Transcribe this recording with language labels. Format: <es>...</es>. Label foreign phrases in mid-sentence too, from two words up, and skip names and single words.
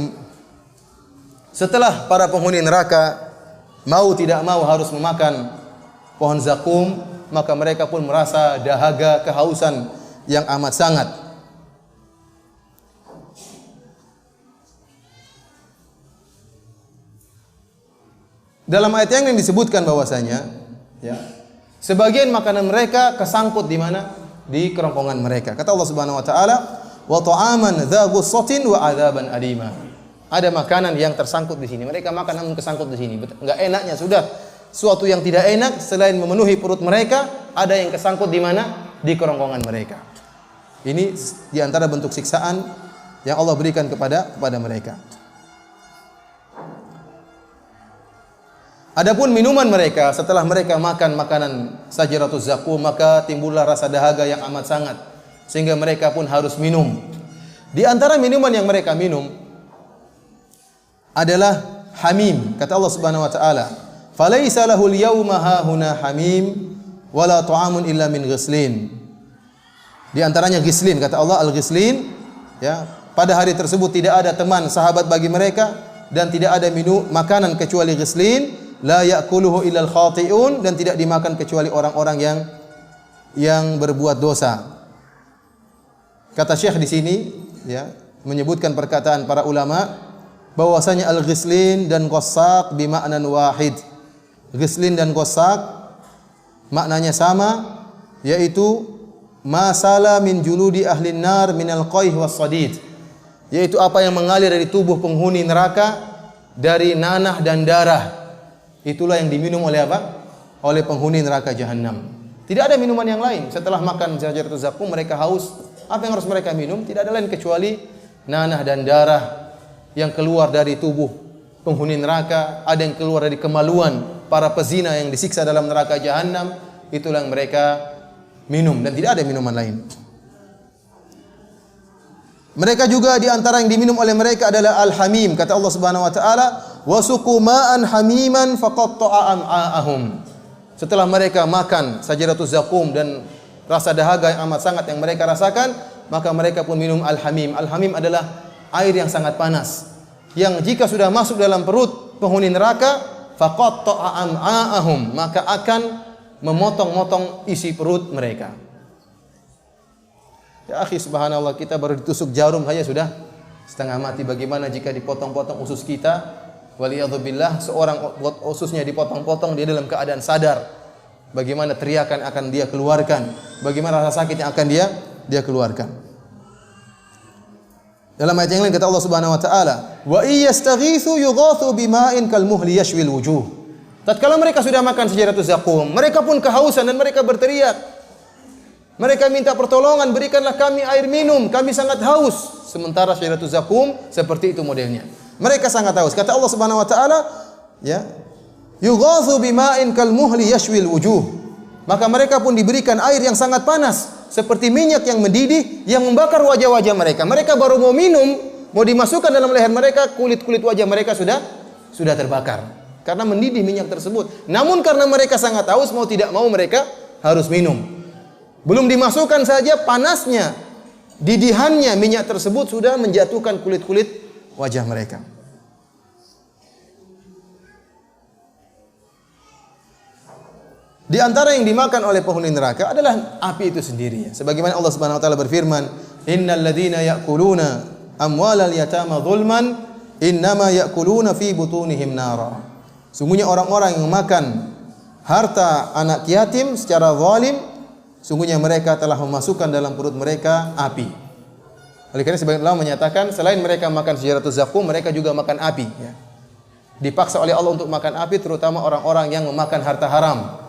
<id>Setelah para penghuni neraka mau tidak mau harus memakan pohon zakum, maka mereka pun merasa dahaga, kehausan yang amat sangat. Dalam ayat yang disebutkan bahwasanya, ya, sebagian makanan mereka kesangkut di mana? Di kerongkongan mereka. Kata Allah</id> <ar>سبحانه وتعالى, "وطعاما ذا غصة وعذابا أليما."</ar> <id>Ada makanan yang tersangkut di sini. Mereka makan namun kesangkut di sini. Enggak enaknya sudah. Suatu yang tidak enak selain memenuhi perut mereka, ada yang kesangkut di mana? Di kerongkongan mereka. Ini di antara bentuk siksaan yang Allah berikan kepada mereka. Adapun minuman mereka, setelah mereka makan makanan Sajaratuz Zakum, maka timbullah rasa dahaga yang amat sangat, sehingga mereka pun harus minum. Di antara minuman yang mereka minum adalah hamim. Kata Allah</id> <ar>سبحانه وتعالى, "فليس له اليوم هاهنا حميم ولا طعام إلا من غسلين."</ar> <id>Di antaranya ghislin, kata Allah, al-ghislin, ya, pada hari tersebut tidak ada teman sahabat bagi mereka dan tidak ada makanan kecuali ghislin.</id> <ar>لا يأكله إلا الخاطئون,</ar> <id>dan tidak dimakan kecuali orang-orang yang berbuat dosa. Kata Syekh di sini, ya, menyebutkan perkataan para ulama bahwasanya al-ghislin dan qassaq</id> <ar>بمعنى واحد.</ar> <id>Ghislin dan qassaq maknanya sama, yaitu</id> <ar>ما سال من جلود أهل النار من القيح والصديد,</ar> <id>yaitu apa yang mengalir dari tubuh penghuni neraka dari nanah dan darah. Itulah yang diminum oleh apa? Oleh penghuni neraka jahanam. Tidak ada minuman yang lain. Setelah makan Sajaratuz Zakum mereka haus. Apa yang harus mereka minum? Tidak ada lain kecuali nanah dan darah yang keluar dari tubuh penghuni neraka. Ada yang keluar dari kemaluan para pezina yang disiksa dalam neraka jahanam. Itulah yang mereka minum, dan tidak ada minuman lain. Mereka juga di antara yang diminum oleh mereka adalah al-hamim. Kata Allah</id> <ar>سبحانه وتعالى, "وسقوا ماء حميما فقطع أمعاءهم."</ar> <id>Setelah mereka makan Sajaratuz Zakum dan rasa dahaga yang amat sangat yang mereka rasakan, maka mereka pun minum al-hamim. Al-hamim adalah air yang sangat panas, yang jika sudah masuk dalam perut penghuni neraka,</id> <ar>فقطع أمعاءهم,</ar> <id>maka akan memotong-motong isi perut mereka.</id> <ar>يا أخي,</ar> <id>subhanallah, kita baru ditusuk jarum saja sudah setengah mati. Bagaimana jika dipotong-potong usus kita? Waliyadzubillah, seorang ususnya dipotong-potong, dia dalam keadaan sadar. Bagaimana teriakan akan dia keluarkan? Bagaimana rasa sakit yang akan dia keluarkan? Dalam ayat yang lain kata Allah</id> <ar>سبحانه وتعالى, "وإن يستغيثوا يغاثوا بماء كالمهل يشوي الوجوه."</ar> <id>Tatkala mereka sudah makan Sajaratuz Zakum, mereka pun kehausan dan mereka berteriak. Mereka minta pertolongan, berikanlah kami air minum, kami sangat haus. Sementara Sajaratuz Zakum seperti itu modelnya. Mereka sangat haus. Kata Allah</id> <ar>سبحانه وتعالى,</ar> <id>ya,</id> <ar>يغاثوا بماء كالمهل يشوي الوجوه.</ar> <id>Maka mereka pun diberikan air yang sangat panas, seperti minyak yang mendidih yang membakar wajah-wajah mereka. Mereka baru mau minum, mau dimasukkan dalam leher mereka, kulit-kulit wajah mereka sudah terbakar karena mendidih minyak tersebut. Namun karena mereka sangat haus, mau tidak mau mereka harus minum. Belum dimasukkan saja panasnya, didihannya minyak tersebut sudah menjatuhkan kulit-kulit wajah mereka. Di antara yang dimakan oleh penghuni neraka adalah api itu sendiri. Sebagaimana Allah</id> <ar>سبحانه وتعالى</ar> <id>berfirman,</id> <ar>"إن الذين يأكلون أموال اليتامى ظلما إنما يأكلون في بطونهم نارا."</ar> <id>Sungguhnya orang-orang yang memakan harta anak yatim secara zalim, sungguhnya mereka telah memasukkan dalam perut mereka api. Oleh karena sebagian ulama menyatakan selain mereka makan Sajaratuz Zakum, mereka juga makan api. Ya. Dipaksa oleh Allah untuk makan api, terutama orang-orang yang memakan harta haram.</id>